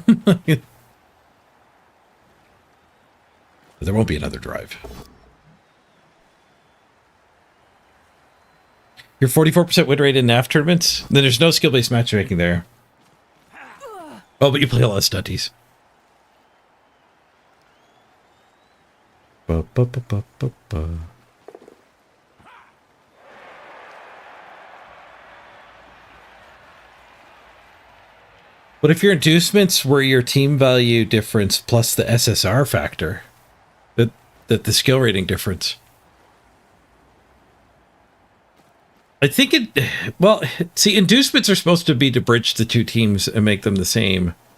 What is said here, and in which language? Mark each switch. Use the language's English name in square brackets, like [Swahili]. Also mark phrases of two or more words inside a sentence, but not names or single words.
[English] There won't be another drive. Your 44% win rate in NAF tournaments? Then there's no skill-based matchmaking there. Oh, but you play a lot of stunties. Ba, ba, ba, ba, ba, ba. But if your inducements were your team value difference plus the SSR factor, that the skill rating difference. I think it, well, see, inducements are supposed to be to bridge the two teams and make them the same.